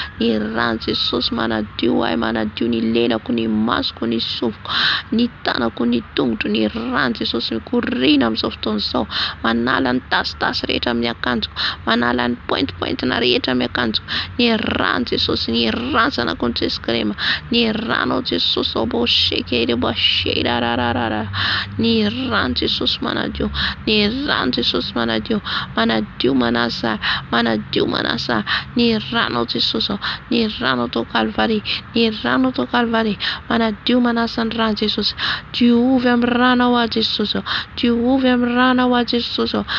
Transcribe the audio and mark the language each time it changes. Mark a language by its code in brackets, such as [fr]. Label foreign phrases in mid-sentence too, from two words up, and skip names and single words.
[mg] Ny rà Jesosy manadio ahy, manadio ny lelako, ny masoko, ny sofiko. ny tanako, ny tongotro, ny rano, Jesosy, mikoriana amin'izao fotoana izao. Manala ny tasitasy rehetra amin'ny akanjoko, manala ny pointipointina rehetra amin'ny akanjoko. Ny rano, Jesosy, ny rano, zanakao, ny Jesosy Krema. Ny rano, Jesosy, ao, bo, sheke, re, bo, she, ra, ra, ra, ra, ra. Ny rano, Jesosy, manadio. Ny rano, Jesosy, manadio. Manadio, manasa, manadio, manasa. Ny rano, Jesosy, ao. Ny rano, tao Kalvary. Ny rano tao Kalvary, manadio manasa ny rano, Jesosy. Diovy amin'ny rano ao, a Jesosy. Diovy amin'ny rano ao, a Jesosy.